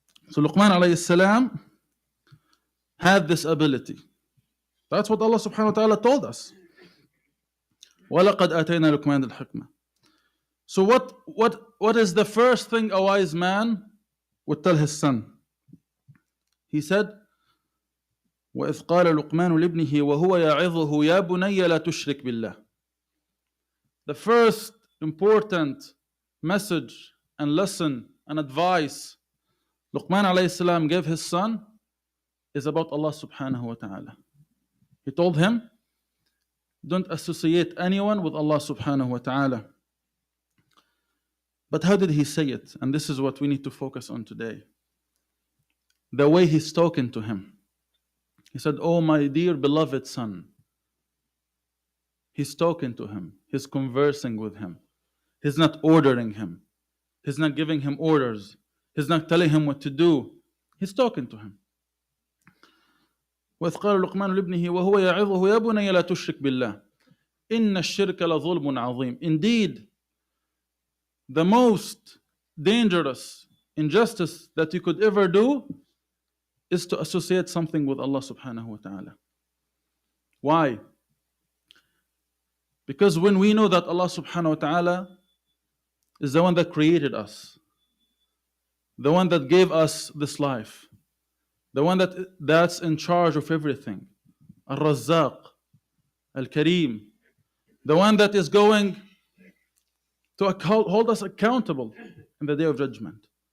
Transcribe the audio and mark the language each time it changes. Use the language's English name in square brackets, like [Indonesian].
[English] So Luqman alayhi salam had this ability. That's what Allah subhanahu wa ta'ala told us. [Arabic] وَلَقَدْ آتَيْنَا لُقْمَانَ الْحِكْمَةِ. [English] So what is the first thing a wise man would tell his son? He said, [Arabic] وَإِذْ قَالَ لُقْمَانُ لِابْنِهِ وَهُوَ يَعِظُهُ يَا بُنَيَّ لَا تُشْرِكْ بِاللَّهِ. [English] The first important message and lesson and advice Luqman alayhi salam gave his son is about Allah subhanahu wa ta'ala. He told him, don't associate anyone with Allah subhanahu wa ta'ala. But how did he say it? And this is what we need to focus on today. The way he's talking to him. He said, oh my dear beloved son. He's talking to him. He's conversing with him. He's not ordering him. He's not giving him orders. He's not telling him what to do. He's talking to him. [Arabic] وإذ قال لقمان لابنه وهو يعظه يا بني لا تشرك بالله إن الشرك لظلم عظيم. [English] Indeed, the most dangerous injustice that you could ever do is to associate something with Allah subhanahu wa ta'ala. Why? Because when we know that Allah subhanahu wa ta'ala is the one that created us, the one that gave us this life, the one that's in charge of everything, Al-Razzaq, Al-Kareem, the one that is going to hold us accountable in the day of judgment.